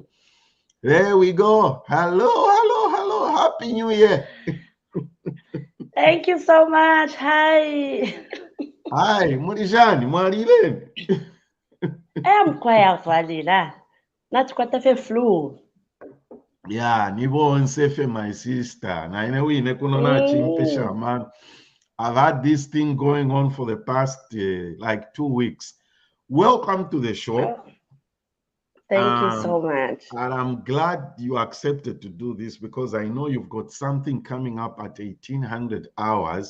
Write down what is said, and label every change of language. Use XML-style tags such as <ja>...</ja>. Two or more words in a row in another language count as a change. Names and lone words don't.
<en>There we go. Hello. Happy New Year. Thank you so much. Hi. Hi, Murijani, Marilene. I'm quiet, Valila. Not quite a flu. Yeah, Nibo and Sefe, my sister.</en> <bem>Na inewi nekunona chimpesha,</bem> <en>man. I've had this thing going on for the past like 2 weeks. Welcome to the show. Thank you so much. And I'm glad you accepted to do this because I know you've got something coming up at 1800 hours.</en>